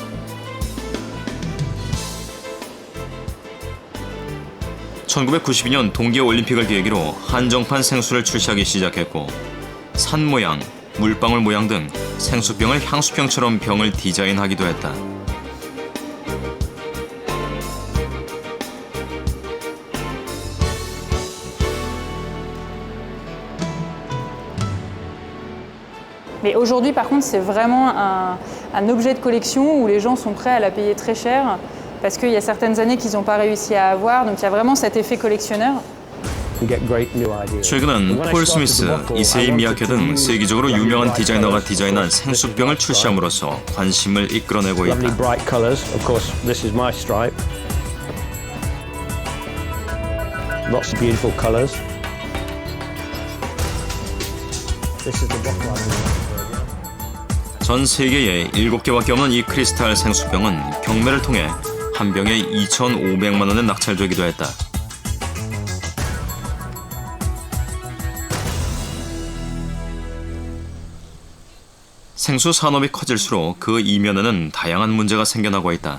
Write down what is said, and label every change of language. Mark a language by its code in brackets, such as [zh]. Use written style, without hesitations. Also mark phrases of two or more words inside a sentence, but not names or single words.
[ko] (1992년) 동계올림픽을 계기로 한정판 생수를 출시하기 시작했고 산 모양, 물방울 모양 등 생수병을 향수병처럼 병을 디자인하기도 했다. [fr] Mais aujourd'hui, par contre, c'est vraiment un objet de collection où les gens sont prêts à la payer très cher parce qu'il y a certaines années qu'ils n'ont pas réussi à avoir, donc il y a vraiment cet effet collectionneur. [ko] 최근엔 폴 스미스, 이세이 미야케 등 세계적으로 유명한 디자이너가 디자인한 생수병을 출시함으로써 관심을 이끌어내고 있다. [en] Lots of beautiful colours. This is the bottle. [ko] 전 세계에 7개밖에 없는 이 크리스탈 생수병은 경매를 통해 한 병에 2,500만 원에 낙찰되기도 했다. 생수 산업이 커질수록 그 이면에는 다양한 문제가 생겨나고 있다.